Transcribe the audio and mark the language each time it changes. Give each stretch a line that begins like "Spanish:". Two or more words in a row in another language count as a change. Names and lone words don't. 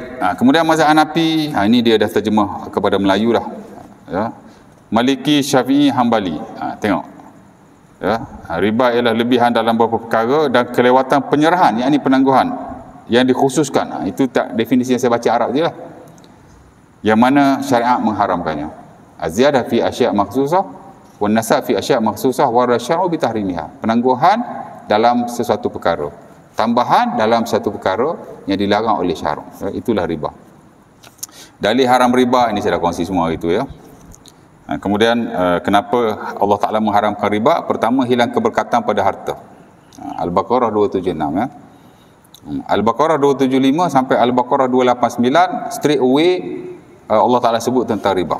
Malay: Kemudian mazhab Hanafi, ini dia dah terjemah kepada Melayu dah. Maliki, Syafi'i, Hambali. Tengok. Riba ialah lebihan dalam beberapa perkara dan kelewatan penyerahan, yakni penangguhan yang dikhususkan. Itu tak definisi yang saya baca Arab je lah. Yang mana syariat mengharamkannya.
Arabic: الزيادة في أشياء مخصوصة والنساء في أشياء مخصوصة والشرع بتحريمها.
Malay: Penangguhan dalam sesuatu perkara, tambahan dalam satu perkara yang dilarang oleh syarak. Itulah riba. Dalil haram riba ini saya dah kongsi semua itu, Kemudian kenapa Allah Ta'ala mengharamkan riba? Pertama, hilang keberkatan pada harta. Al-Baqarah 276, Al-Baqarah 275 sampai Al-Baqarah 289
English: straight away
Malay: Allah Ta'ala sebut tentang riba.